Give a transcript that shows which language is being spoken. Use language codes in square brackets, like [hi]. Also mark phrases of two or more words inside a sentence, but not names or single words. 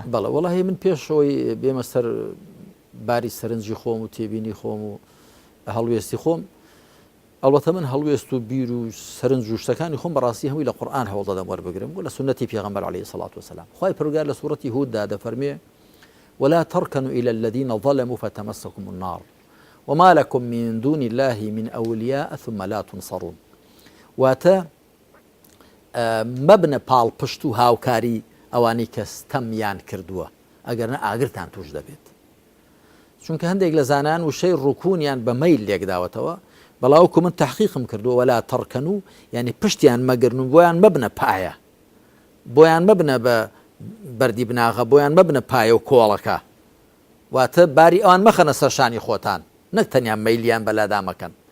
[ckb] بەڵێ وەڵاهی من پێشەوەی بێمە سەر باری سەرنجی خۆم و تێبینی خۆم و هەڵوێستی خۆم ئەڵبەتە من هەڵوێست و بیر و سەرنج و شتەکانی خۆم بەڕاستی هەمووی لە قورئان هەوڵدەدەم وەربگرم و لە سنەتی پێغەمبەر [ar] عەلەیهی سەڵات وەسەلام [ckb] خوای پەروەردگار لە سوورەتی هوددا دەفەرمێ [ar] ولا تركنوا إلى الذين ظلموا فتمسكم النار وما لكم من دون الله من أولياء ثم لا تنصرون [ckb] واتا مبنى پاڵ پشت و هاوکاری ئەوانەی کە ستەمیان کردووە ئەگەرنە ئاگرتان توش دەبێت چونکە هەندێک لە زانان وشەی ڕوکوونیان بە مەیل لێکداوەتەوە بەڵاوکو من تحقیقم کردووە [ar] ولا تركنوا [ckb] یعنی پشتیان مەگرن و بۆیان مەبنە پایە بۆیان مەبنە بە بەردی بناغە بۆیان مەبنە پایە و کۆڵەکە واتە باری ئەوان مەخەنە سەرشانی خۆتان نەک تەنیان مەیلیان بەلادا مەکەن